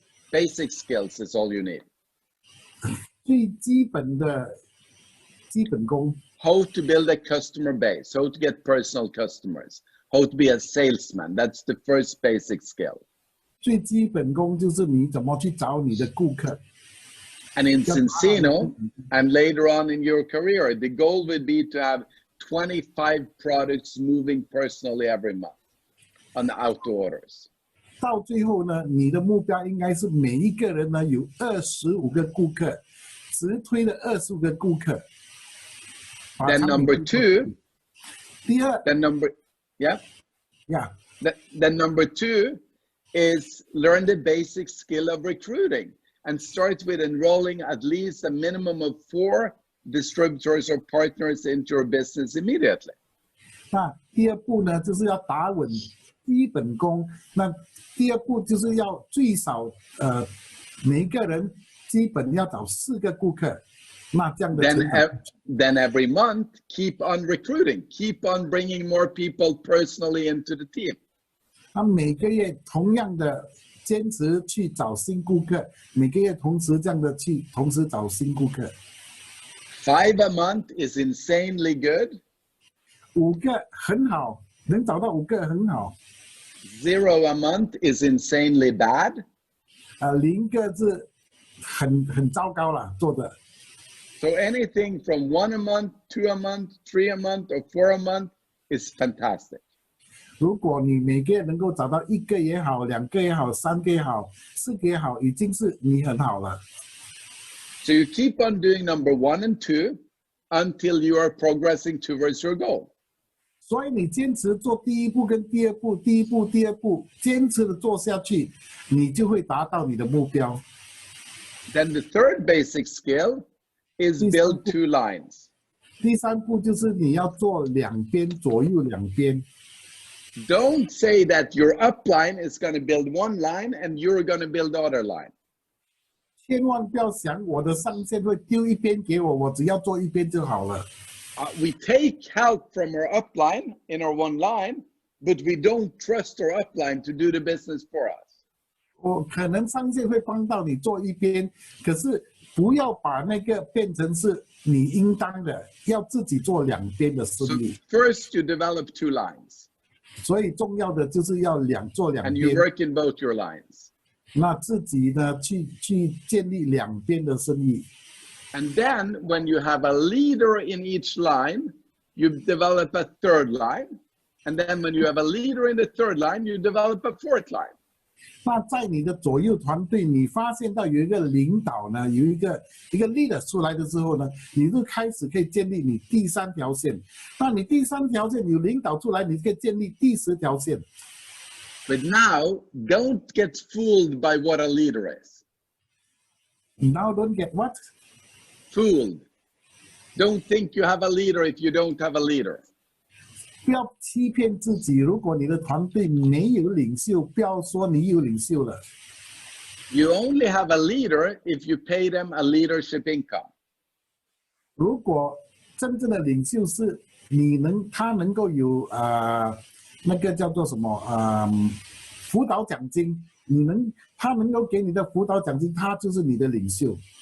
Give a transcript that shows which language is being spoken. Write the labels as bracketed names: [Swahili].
[English] Basic skills is all you need. [Chinese] 最基本的基本功。 [English] How to build a customer base, how to get personal customers, how to be a salesman. That's the first basic skill. [Chinese] 最基本功就是你怎么去找你的顾客。 [English] And in Zinzino, and later on in your career, the goal would be to have 25 products moving personally every month on the auto orders. [Chinese] 到最后呢，你的目标应该是每一个人呢有25个顾客，直推了25个顾客。 [English] Then number 2. [Chinese] 第二。 [English] Then number, yeah. Yeah. Then number 2 is learn the basic skill of recruiting and start with enrolling at least a minimum of 4 distributors or partners into your business immediately. [Chinese] 那第2步呢，就是要打稳基本功。那第2步就是要最少每一个人基本要找4个顾客。那这样的。 [English] Then every month, keep on recruiting, keep on bringing more people personally into the team. [Chinese] 那每个月同样的坚持去找新顾客，每个月同时这样的去同时找新顾客。 [English] 5 a month is insanely good. [Chinese] 5个很好，能找到5个很好。 [English] 0 a month is insanely bad. [Chinese] 0个是很糟糕了，做的。 [English] So anything from 1 a month, 2 a month, 3 a month, or 4 a month is fantastic. [Chinese] 如果你每个月能够找到1个也好，2个也好，3个也好，4个也好，已经是你很好了。 [English] So you keep on doing number 1 and 2 until you are progressing towards your goal. [Chinese] 所以你坚持做第1步跟第2步，第1步、第2步，坚持的做下去，你就会达到你的目标。 [English] Then the third basic skill is build 2 lines. [Chinese] 第3步就是你要做2边，左右2边。 [English] Don't say that your upline is going to build 1 line and you're going to build the other line. [Chinese] 千万不要想我的上线会丢1边给我，我只要做1边就好了。 [English] We take help from our upline in our 1 line, but we don't trust our upline to do the business for us. [Chinese] 我可能上线会帮到你做1边，可是不要把那个变成是你应当的，要自己做2边的生 [English] So [Chinese] 意。 [English] first you develop 2 lines. [Chinese] 所以重要的就是要做2 [English] And you [Chinese] 边。 [English] work in both your lines. [Chinese] 那自己呢，去建立2边的生意。 [English] And then when you have a leader in each line, you develop a 3rd line. And then when you have a leader in the 3rd line, you develop a 4th line. [Chinese] 那在你的左右团队，你发现到有一个领导呢，有一个 leader 出来的时候呢，你就开始可以建立你第3条线。那你第3条线有领导出来，你可以建立第10条线。 [English] But now, don't get fooled by what a leader is. Now don't get what? Fooled. Don't think you have a leader if you don't have a leader. [Chinese] 不要欺骗自己，如果你的团队没有领袖，不要说你有领袖了。 [English] You only have a leader if you pay them a leadership income. [Chinese] 如果真正的领袖是他能够有那个叫做什么辅导奖金，他能够给你的辅导奖金，他就是你的领袖。